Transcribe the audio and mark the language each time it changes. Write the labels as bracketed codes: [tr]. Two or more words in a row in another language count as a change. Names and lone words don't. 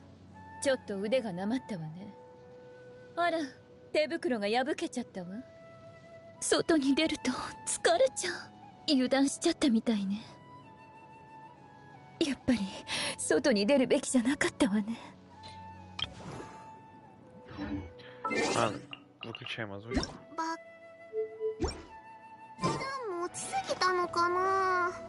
[ja] ちょっと腕がなまったわね。あら、手袋が破けちゃったわ。外に出ると疲れちゃう。油断しちゃったみたいね。やっぱり外に出るべきじゃなかったわね。 [ru] Ладно, выключаем озвучку. [ja] 持ちすぎたのかな。